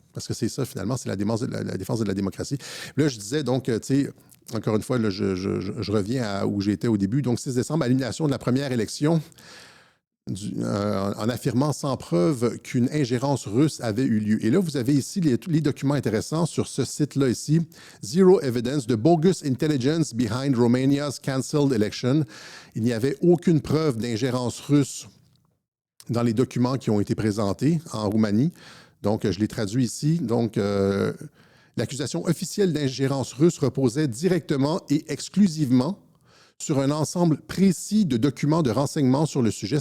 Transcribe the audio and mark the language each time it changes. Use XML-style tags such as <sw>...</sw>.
<fr>Parce que c'est ça, finalement, c'est la défense de la démocratie. Là, je disais, donc, encore une fois, là, je reviens à où j'étais au début. Donc, 6 décembre, élimination de la première élection, en affirmant sans preuve qu'une ingérence russe avait eu lieu. Et là, vous avez ici les documents intéressants sur ce site-là ici.</fr> <en>Zero evidence, the bogus intelligence behind Romania's cancelled election.</en> <fr>Il n'y avait aucune preuve d'ingérence russe dans les documents qui ont été présentés en Roumanie. Donc, je l'ai traduit ici. Donc, l'accusation officielle d'ingérence russe reposait directement et exclusivement sur un ensemble précis de documents de renseignement sur le sujet.</fr>